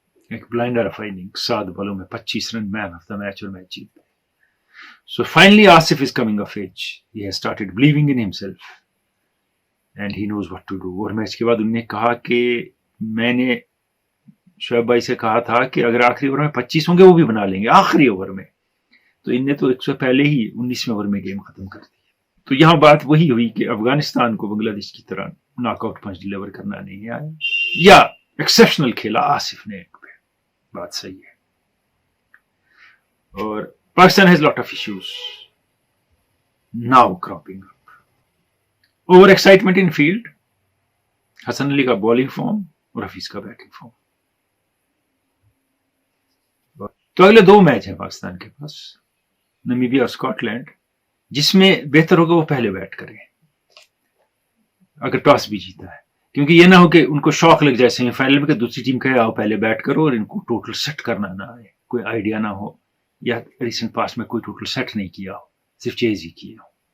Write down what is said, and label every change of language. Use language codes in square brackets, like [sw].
[ur] ایک blinder of inning, 7 بالوں میں 25 رن, مین آف دا میچ, اور میچ جیت گئے. [en] So finally Asif is coming of age. He has started believing in himself and he knows what to do. [ur] اور match کے بعد انہوں نے کہا کہ میں نے شعیب بھائی سے کہا تھا کہ اگر آخری اوور میں 25 ہوں گے وہ بھی بنا لیں گے آخری اوور میں, تو ان نے تو 100 پہلے ہی 19ویں اوور میں گیم ختم کر دی. تو یہاں بات وہی ہوئی کہ افغانستان کو بنگلہ دیش کی طرح ناک آؤٹ پنچ ڈیلیور کرنا نہیں آیا, یا ایکسیپشنل کھیلا آصف نے ایک پہ, بات صحیح ہے. [en] اور Pakistan has a lot of issues now cropping up. Over excitement in field, [ur] Hasan Ali کا بالنگ فارم اور حفیظ کا بیٹنگ فارم. تو اگلے 2 میچ ہیں پاکستان کے پاس, نمیبیا اور اسکاٹ لینڈ, جس میں بہتر ہوگا وہ پہلے بیٹ کریں اگر ٹاس بھی جیتا ہے, کیونکہ یہ نہ ہو کہ ان کو شوق لگ جائے سیمی فائنل میں کہ دوسری ٹیم کہے آؤ پہلے بیٹ کرو, اور ان کو ٹوٹل سیٹ کرنا نہ آئے, کوئی آئیڈیا نہ ہو, یا ریسنٹ پاس میں کوئی ٹوٹل سیٹ نہیں کیا ہو, صرف چیز ہی کیا ہو.